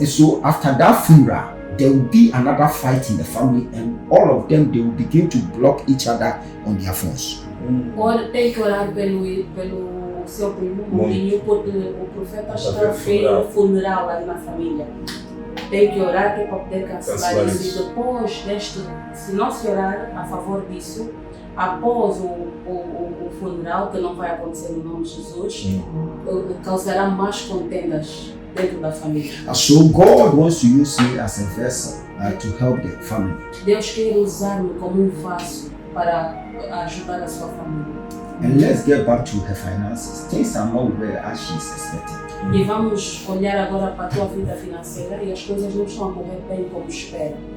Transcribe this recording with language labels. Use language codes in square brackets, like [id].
[en] And so after that funeral, there will be another fight in the family, and all of them they will begin to block each other on their phones. [pt] Ora, tem que orar pelo seu primo Mourinho, porque o profeta está a ver o funeral ali na família. Tem que orar que é para poder cancelar isso. E depois deste, se não se orar a favor disso, após o funeral, que não vai acontecer no nome de Jesus, causará mais contendas dentro da família. [en] So God wants to use me as a vessel to help the family. [pt] Deus quer usar-me como vaso para ajudar a sua família. [en] And let's get back to her finances. Things are not well as she's expecting. [pt] E vamos olhar agora para a tua vida financeira e as coisas não estão a correr bem como espera.